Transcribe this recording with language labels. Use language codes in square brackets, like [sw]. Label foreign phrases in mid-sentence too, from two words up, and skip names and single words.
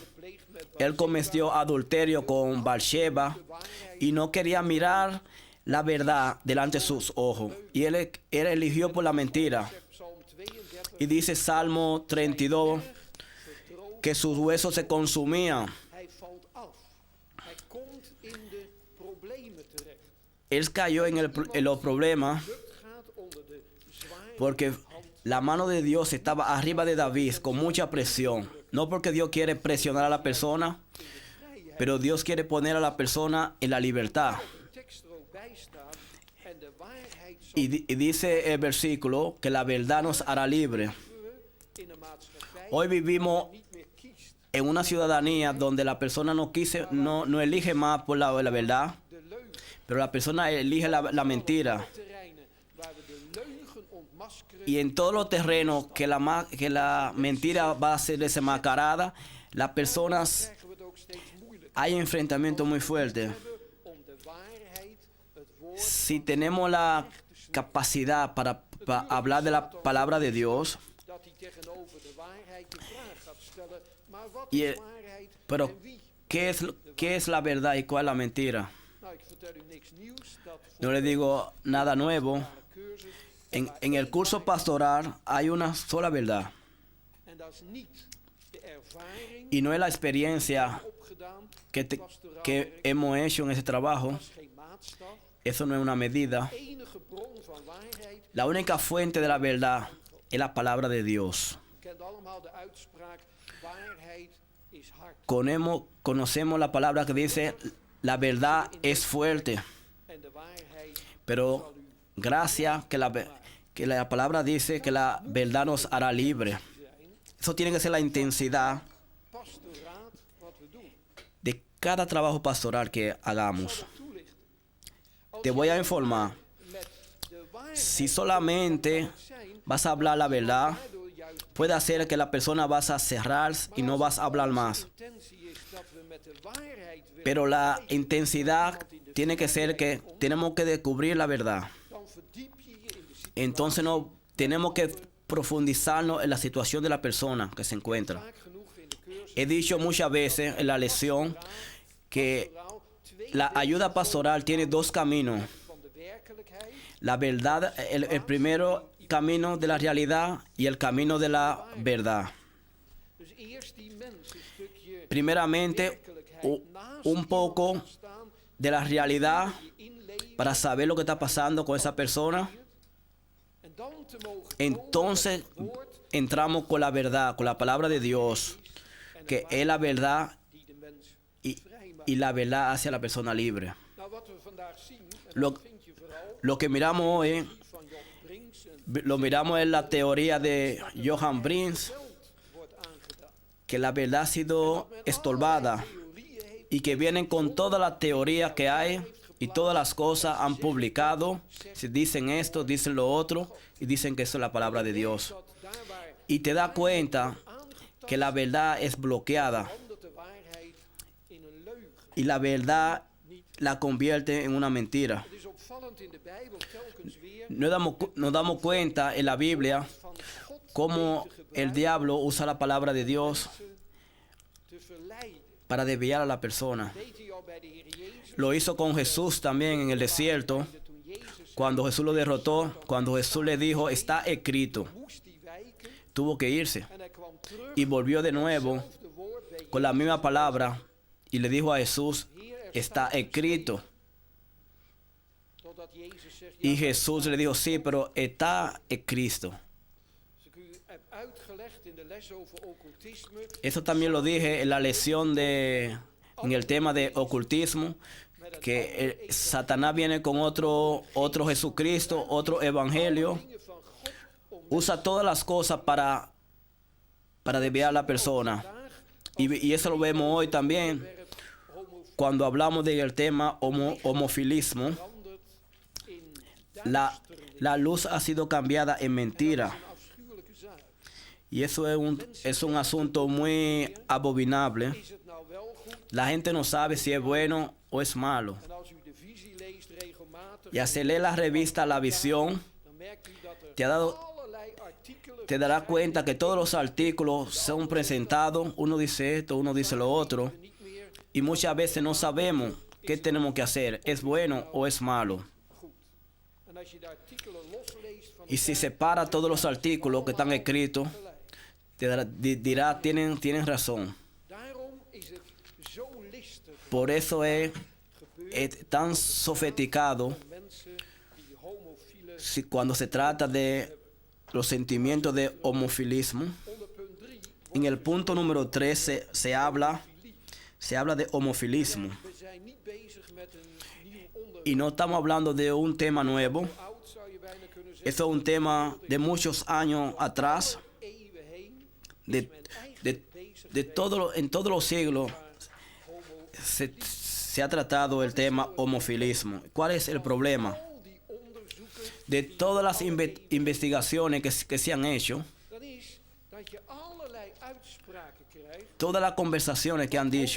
[es] Él cometió adulterio con Bathsheba y no quería mirar la verdad delante de sus ojos. Y él eligió por la mentira. Y dice Salmo 32 que sus huesos se consumían. [nl] Hij valt af. Hij komt in de problemen terecht. [es] Él cayó en los problemas [nl] Bukt gaat onder de zware [es] porque [nl] hand. [es] la mano de Dios estaba arriba de David con mucha presión. No porque Dios quiere presionar a la persona, pero Dios quiere poner a la persona en la libertad. [nl] De tekst er ook bij staat. En de waarheid zal [es] Y dice el versículo que la verdad nos hará libre. [nl] we in een maatschappij [es] Hoy vivimos [nl] niet meer kiest. [es] en una ciudadanía donde la persona no elige más por la verdad, [nl] De leugen. [es] pero la persona elige la mentira. [nl] Terreinen waar we de leugen ontmaskeren. [es] Y en todos los terrenos que la mentira va a ser desenmascarada, las personas [nl] Krijgen we het ook steeds moeilijker. [es] hay enfrentamientos muy fuertes. [nl] Om de waarheid, het woord, [es] Si tenemos la capacidad para hablar de la palabra de Dios, [nl] dat hij tegenover de waarheid de vraag gaat stellen. Maar wat [es] Y, [nl] is waarheid [es] pero [nl] en wie? [es] ¿qué es la verdad y cuál es la mentira? [nl] Nou, ik vertel u niks nieuws. Dat [es] No le digo nada nuevo. [nl] voor de cursus. [es] En el curso pastoral hay una sola verdad. [nl] En dat is niet de ervaring [es] Y no es la experiencia [nl] opgedaan. [es] que hemos hecho en ese trabajo. [nl] Dat is geen maatstaf. [es] Eso no es una medida. [nl] De enige bron van waarheid. [es] La única fuente de la verdad es la palabra de Dios. [nl] U kent allemaal de uitspraak. Waarheid is hard. [es] Conocemos la palabra que dice, la verdad es fuerte. [nl] En de waarheid [es] Pero gracias que la palabra dice que la verdad nos hará libre. [nl] zijn. [es] Eso tiene que ser la intensidad [nl] Pastoraat wat we doen. [es] de cada trabajo pastoral que hagamos. [nl] Toelichten. Als [es] Te voy a informar. [nl] met de waarheid [es] Si solamente [nl] zijn. [es] vas a hablar la verdad, [nl] Daardoor juist [es] puede hacer que la persona vas a cerrar y no vas a hablar más. [nl] de intentie is dat we met de waarheid willen. [es] Pero la intensidad tiene que ser que tenemos que descubrir la verdad. [nl] Dan verdiep je je in de situatie. [es] Entonces no tenemos que profundizarnos en la situación de la persona que se encuentra. [nl] Vaak genoeg in de cursus. [es] He dicho muchas veces en la lección que [nl] Pastoraal twee [es] la ayuda pastoral tiene dos caminos. [nl] van de werkelijkheid. [es] La verdad, el primero camino de la realidad y el camino de la verdad. [nl] Dus eerst die mens een stukje [es] Primeramente, [nl] werkelijkheid naast [es] un poco [nl] iemand staan, [es] de la realidad [nl] je inleven. [es] para saber lo que está pasando con esa persona. [nl] En dan te mogen [es] Entonces [nl] komen met het woord [es] entramos con la verdad, con la palabra de Dios, que es la verdad [nl] die de mens [es] y, [nl] vrij maakt. [es] y la verdad hace a la persona libre. [nl] Nou, wat we vandaag zien, en [es] Lo- [nl] dat vind je vooral [es] Lo que miramos hoy, [nl] die van Job Brinks en [es] lo miramos en la teoría de Johann Brins, [nl] geld wordt aangedaan. [es] que la verdad ha sido estorbada [nl] Theorieën heeft [es] y que vienen con toda la teoría que hay y todas las cosas han publicado. Si dicen esto, dicen lo otro y dicen que eso es la palabra de Dios. [nl] dat daar waar [es] Y te das cuenta que la verdad es bloqueada [nl] verandert de waarheid in een leugen. [es] y la verdad la convierte en una mentira. [nl] Het is opvallend in de Bijbel telkens weer [es] Nos damos cuenta en la Biblia [nl] van God [es] cómo el diablo usa la palabra de Dios [nl] te verleiden. [es] para desviar a la persona. [nl] Deed hij al bij de Heer Jezus. [es] Lo hizo con Jesús también en el desierto, [nl] Toen Jezus [es] cuando Jesús lo derrotó, cuando Jesús le dijo, está escrito, [nl] moest hij wijken [es] tuvo que irse. [nl] en hij kwam terug. [es] Y volvió de nuevo [nl] Hetzelfde woord bij [es] con la misma palabra y le dijo a Jesús, está escrito. [nl] totdat Jezus zegt, [es] Y [nl] ja, [es] Jesús le dijo, sí, pero está escrito. [nl] als ik u heb uitgelegd in de les over occultisme, [es] Eso también lo dije en la lección en el tema de ocultismo, que Satanás viene con otro Jesucristo, otro evangelio, [nl] dingen van God om [es] usa todas las cosas para desviar a la persona. Y eso lo vemos hoy también [nl] homofilie [es] cuando hablamos del tema homofilismo. [nl] veranderd in [es] La luz ha sido cambiada en mentira. [nl] een afschuwelijke zaak. [es] Y eso es un asunto muy abominable. [nl] Is het nou wel goed? [es] La gente no sabe si es bueno o es malo. [nl] En als u de visie leest regelmatig, [es] Y al leer la revista La Visión, [nl] dan merkt u dat er [es] te [nl] allerlei artikelen [es] te darás cuenta que todos los artículos son presentados. Uno dice esto, uno dice lo otro. [nl] niet meer [es] Y muchas veces no sabemos qué tenemos que hacer. ¿Es bueno o es malo? [nl] goed. En als je de artikelen losleest van [es] Y si separa todos los artículos que están escritos, dirá, tienen razón. [nl] Daarom is het zo listig [es] Por eso es [nl] gebeurd [es] tan sofisticado [nl] van mensen die homofiele. [es] cuando se trata de los sentimientos de homofilismo. [nl] Onder punt 3 [es] En el punto número 13 se habla de homofilismo. [nl] we zijn niet bezig met een nieuw onderwerp. [es] Y no estamos hablando de un tema nuevo. [nl] Oud zou je bijna kunnen zeggen. [es] Eso es un tema de muchos años atrás, [nl] Eeuwen heen [es] de, en todos los siglos se ha tratado el tema homofilismo. ¿Cuál es el problema? [nl] al die onderzoeken. [es] De todas las investigaciones que se han hecho, [nl] Dat is dat je allerlei uitspraken krijgt. [es] todas las conversaciones que han dicho,